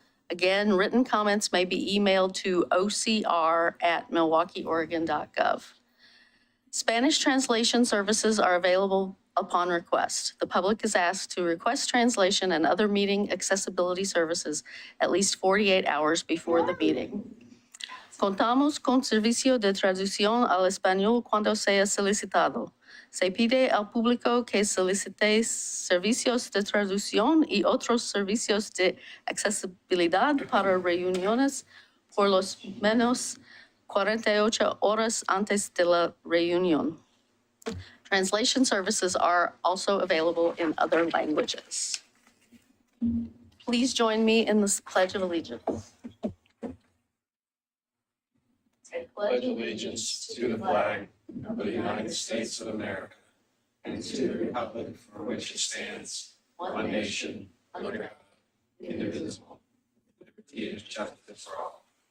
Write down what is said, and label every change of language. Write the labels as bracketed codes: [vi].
[en] Again, written comments may be emailed to ocr@milwaukeeoregon.gov. Spanish translation services are available upon request. The public is asked to request translation and other meeting accessibility services at least 48 hours before the meeting. [es] Contamos con servicio de traducción al español cuando sea solicitado. Se pide al público que solicite servicios de traducción y otros servicios de accesibilidad para reuniones por lo menos 48 horas antes de la reunión. [en] Translation services are also available in other languages. Please join me in the Pledge of Allegiance. I pledge allegiance to the flag of the United States of America and to the republic for which it stands, one nation, under God, indivisible, with liberty and justice for all.